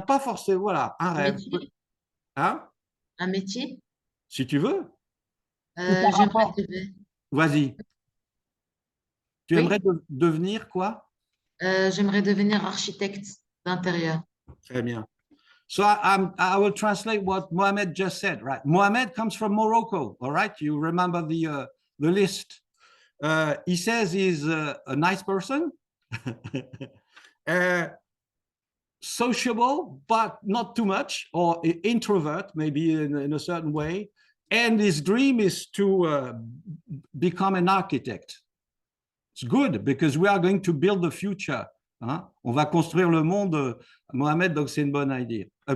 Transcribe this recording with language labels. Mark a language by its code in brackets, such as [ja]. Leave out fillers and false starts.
[fr] Pas forcément, voilà, un rêve. Métier? Hein? Un métier? Si tu veux. J'aimerais Vas-y. Tu aimerais devenir quoi? J'aimerais devenir architecte d'intérieur. Très bien. [en] So I will translate what Mohamed just said, right? Mohamed comes from Morocco, all right? You remember the list. He says he's a nice person, sociable, but not too much, or introvert, maybe in a certain way. And his dream is to become an architect. It's good because we are going to build the future. [fr] Hein? On va construire le monde, Mohamed, donc c'est une bonne idée.